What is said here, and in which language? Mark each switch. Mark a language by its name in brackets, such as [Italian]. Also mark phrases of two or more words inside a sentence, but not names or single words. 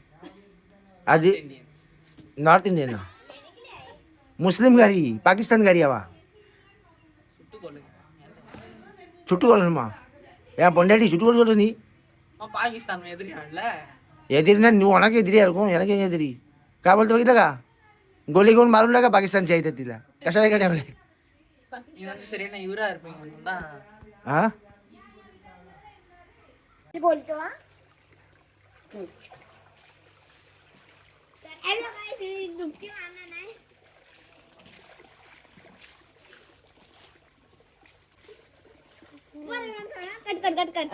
[Tamil] அது [English] North Indian? [Tamil] முஸ்லீம்காரி, பாகிஸ்தான்காரியாவா? சுட்டுக்கொள்ளணுமா? ஏன் பொண்டாட்டி சுட்டுக்கொள்ள சொல்ற நீ? பாகிஸ்தான் எதிரியான்ல. எதிரினா நீ உனக்கு எதிரியா இருக்கும், எனக்கு எங்க எதிரி? [Marathi] का बोलते बघितलं का? गोली घेऊन मारून का पाकिस्तानच्या इथे तिला? कशाला काय ठेवले? [Tamil] சரியான இவரா இருப்பீங்க தான். [Marathi] हा बोलतो. [English] Hello guys, [Hindi] डुबकी मारना नाही. कट कर.